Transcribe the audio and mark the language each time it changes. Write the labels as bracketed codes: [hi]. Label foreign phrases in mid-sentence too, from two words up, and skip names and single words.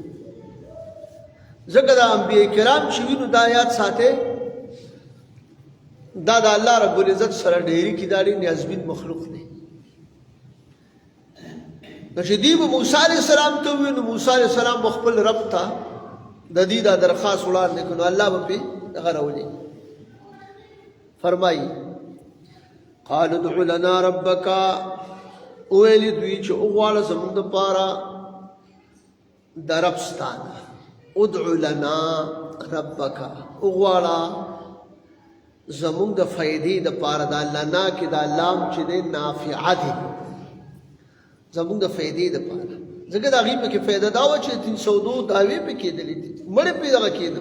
[ps] ځکه د انبیاء کرام چې وي نو دا یاد ساتئ دا د الله [ar] رب العزت [ps] سره ډایرکټ دا ډېر نیازبین مخلوق دی. نو چې دوی به موسی [ar] علیه السلام [ps] ته ووایي نو موسی [ar] علیه السلام [ps] به خپل رب ته د دې دا درخواست وړاندې کړي نو الله به پرې دغه راولي. فرمایي [ar] قالوا ادع لنا ربک، [ps] وویلې دوی چې وغواړه زموږ دپاره د رب ستا نه، [ar] ادع لنا ربک، [ps] وغواړه زموږ د فایدې دپاره. دا لنا کې دا لام چې دی نافعه دی، زموږ د فایدې دپاره، ځکه د هغې پکې فایده دا وه چې 302 دعوې پې کېدلې دي، مړې پې دغه کېدل.